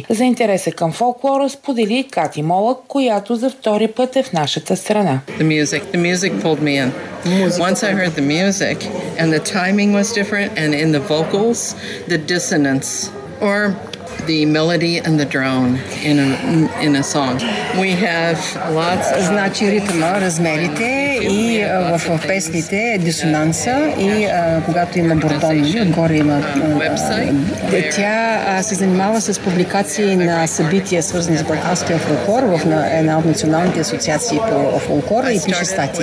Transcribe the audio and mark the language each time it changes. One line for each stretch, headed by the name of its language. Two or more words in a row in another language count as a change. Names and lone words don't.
Bulgarian: За интереса към фолклора сподели Кати Молък, която за втори път е в нашата страна.
English: The music pulled me in. Once I heard the music and the timing was different and in the vocals, the dissonance or the melody and the drone in a song. We have lots.
Bulgarian: Значи ритъма, размерите и в песните дисонанса и когато има бордон, отгоре има тя се занимава с публикации на събития, свързани с балканския фолклор в една от националните асоциации по фолклора и пише статии.